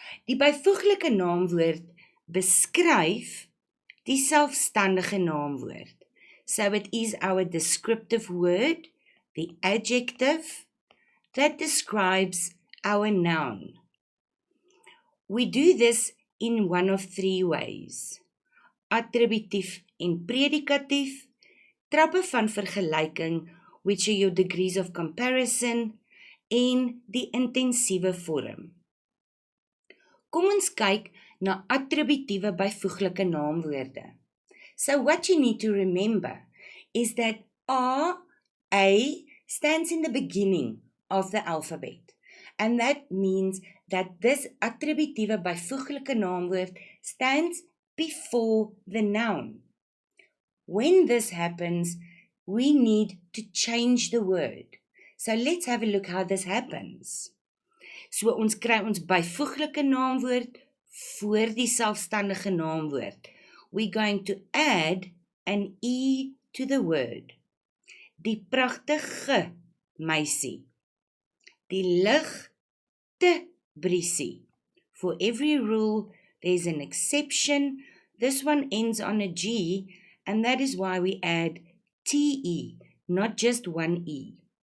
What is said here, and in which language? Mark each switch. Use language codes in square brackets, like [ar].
[af] Die byvoeglike naamwoord beskryf die selfstandige naamwoord. [en] So it is our descriptive word, the adjective, that describes our noun. We do this in one of three ways: [af] attributief en predikatief, trappe van vergelyking, [en] which are your degrees of comparison, [af] en die intensiewe vorm. Kom ons kyk na attributiewe byvoeglike naamwoorde. [en] So what you need to remember is that A stands in the beginning of the alphabet. And that means that this [af] attributiewe byvoeglike naamwoord [en] stands before the noun. When this happens, we need to change the word. So let's have a look how this happens. [af] So ons kry ons byvoeglike naamwoord voor die selfstandige naamwoord. [en] We're going to add an E to the word. [af] Die pragtige meisie. Die ligte briesie. [en] For every rule, there's an exception. This one ends on a G, and that is why we add TE, not just one E.